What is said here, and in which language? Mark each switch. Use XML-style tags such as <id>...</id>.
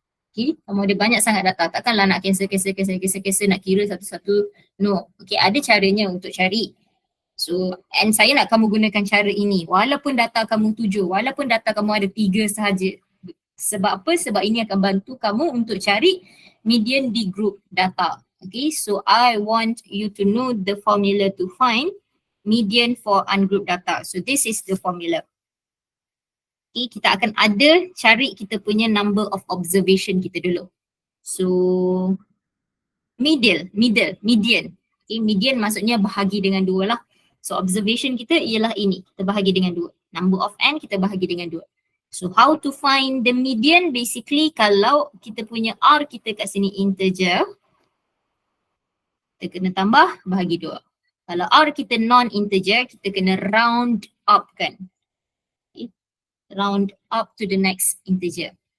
<ms>Okay, kamu ada banyak sangat data. Takkanlah nak cancel, nak kira satu-satu. No, okay, ada caranya untuk cari. So, and saya nak kamu gunakan cara ini. Walaupun data kamu 7, walaupun data kamu ada 3 sahaja. Sebab apa? Sebab ini akan bantu kamu untuk cari median di group data.</ms> <en>Okay, so I want you to know the formula to find median for ungrouped data. So this is the formula. Okay,</en> <ms>kita akan ada cari kita punya number of observation kita dulu.</ms> <en>So, median.</en> <ms>Okay, median maksudnya bahagi dengan 2 lah. So observation kita ialah ini, kita bahagi dengan 2.</ms> <en>Number of n</en> <ms>kita bahagi dengan 2.</ms> <en>So how to find the median?</en> <ms>Basically kalau kita punya r kita kat sini integer, kita kena tambah bahagi 2. Kalau r kita non-integer, kita kena round up kan. Okay.</ms> <en>Round up to the next integer.</en>